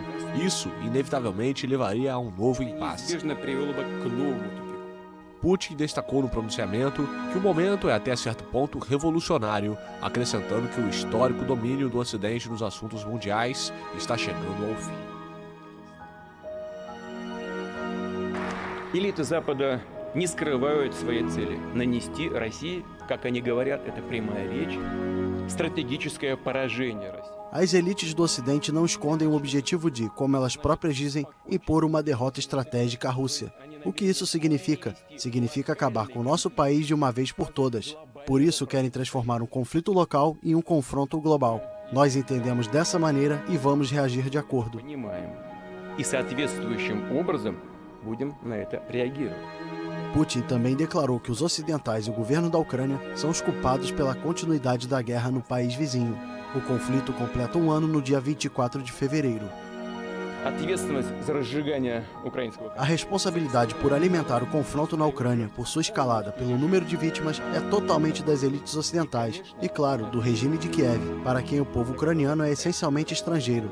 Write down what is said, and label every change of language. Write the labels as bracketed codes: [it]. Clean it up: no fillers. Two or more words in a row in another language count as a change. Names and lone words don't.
[pt] Isso, inevitavelmente, levaria a um novo impasse. Putin destacou no pronunciamento que o momento é até certo ponto revolucionário, acrescentando que o histórico domínio do Ocidente nos assuntos mundiais está chegando ao fim. [ru] Элиты Запада не скрывают свои цели. Нанести России, как они говорят, это прямая речь, стратегическое поражение России. [pt] As elites do Ocidente não escondem o objetivo de, como elas próprias dizem, impor uma derrota estratégica à Rússia. O que isso significa? Significa acabar com o nosso país de uma vez por todas. Por isso querem transformar um conflito local em um confronto global. Nós entendemos dessa maneira e vamos reagir de acordo. [ru] И соответствующим образом будем на это реагировать. [pt] Putin também declarou que os ocidentais e o governo da Ucrânia são os culpados pela continuidade da guerra no país vizinho. O conflito completa um ano no dia 24 de fevereiro. A responsabilidade por alimentar o confronto na Ucrânia, por sua escalada, pelo número de vítimas, é totalmente das elites ocidentais e, claro, do regime de Kiev, para quem o povo ucraniano é essencialmente estrangeiro.